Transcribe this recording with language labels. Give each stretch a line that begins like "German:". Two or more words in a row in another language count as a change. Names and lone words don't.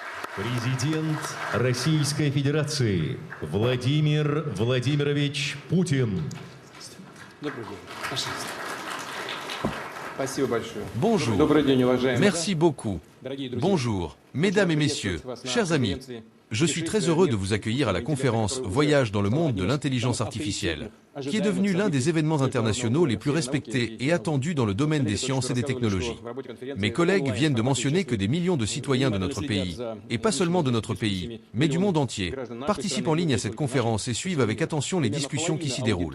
Russian: Президент Российской Федерации Владимир Владимирович Путин. Добрый день. Пожалуйста. Спасибо большое.
French: Bonjour.
Russian: Добрый день, уважаемые.
French: Merci beaucoup. Bonjour, mesdames et messieurs, chers amis. Je suis très heureux de vous accueillir à la conférence Voyage dans le monde de l'intelligence artificielle, qui est devenue l'un des événements internationaux les plus respectés et attendus dans le domaine des sciences et des technologies. Mes collègues viennent de mentionner que des millions de citoyens de notre pays, et pas seulement de notre pays, mais du monde entier, participent en ligne à cette conférence et suivent avec attention les discussions qui s'y déroulent.